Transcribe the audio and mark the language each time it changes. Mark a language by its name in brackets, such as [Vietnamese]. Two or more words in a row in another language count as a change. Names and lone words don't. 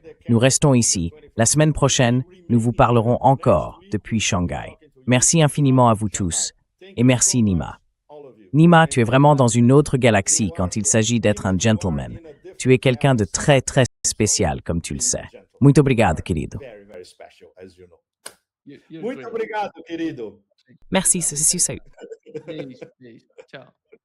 [French] Nous restons ici. La semaine prochaine, nous vous parlerons encore depuis Shanghai. Merci infiniment à vous tous. Et merci, Nima. Nima, tu es vraiment dans une autre galaxie quand il s'agit d'être un gentleman. Tu es quelqu'un de très, très spécial, comme tu le sais. [Portuguese] Muito obrigado, querido. Muito obrigado, querido. [French] Merci, c'est salut. [Portuguese] Beijo, beijo. Tchau.